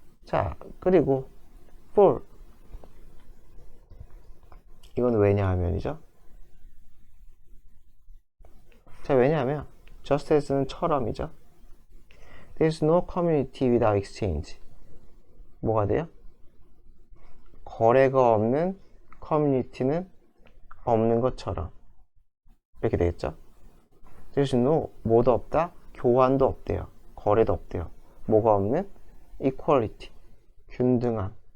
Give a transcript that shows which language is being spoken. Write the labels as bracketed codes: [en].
[ko] 자, 그리고 for 이건 왜냐하면이죠. 자, 왜냐하면 [en] just as [ko] 는 처럼이죠. [en] There's no community without exchange. [ko] 뭐가 돼요? 거래가 없는 커뮤니티는 없는 것처럼 이렇게 되겠죠. [en] There's no [ko] 뭐도 없다, 교환도 없대요. 거래도 없대요. 뭐가 없는? equality 균등함.